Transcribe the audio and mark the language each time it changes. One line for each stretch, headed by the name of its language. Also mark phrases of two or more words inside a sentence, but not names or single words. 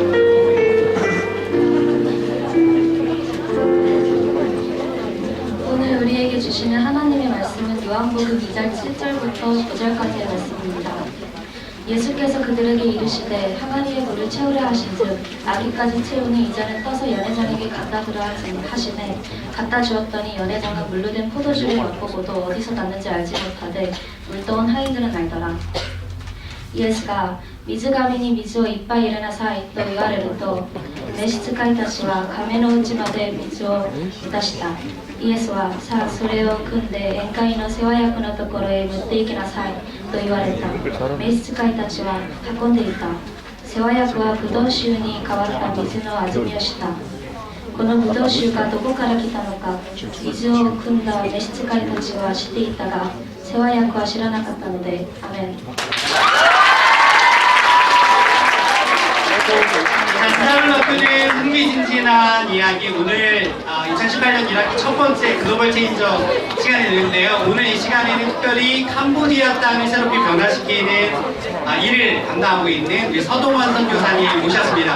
Korean: 오늘 우리에게 주시는 하나님의 말씀은 요한복음 2장 7절부터 9절까지의 말씀입니다. 예수께서 그들에게 이르시되 항아리에 물을 채우려 하신즉 아기까지 채우니 이제는 떠서 연회장에게 갖다 주라 하시매 갖다 주었더니 연회장은 물로 된 포도주를 맛보고도 어디서 났는지 알지 못하되 물떠온 하인들은 알더라.
Japanese: イエスが水がめに水をいっぱい入れなさいと言われると召使いたちは亀の内まで水を出した。イエスはさあそれを汲んで宴会の世話役のところへ持って行きなさいと言われた。召使いたちは運んでいた。世話役はブドウ酒に変わった水の味見をした。このブドウ酒がどこから来たのか水を汲んだ召使いたちは知っていたが世話役は知らなかったのでアメン。
Korean: 자, 지난을 앞두는 흥미진진한 이야기, 오늘 2018년 1학기 첫 번째 글로벌 체인저 시간이 되는데요. 오늘 이 시간에는 특별히 캄보디아 땅을 새롭게 변화시키는 일을 담당하고 있는 우리 서동환 선교사님 모셨습니다.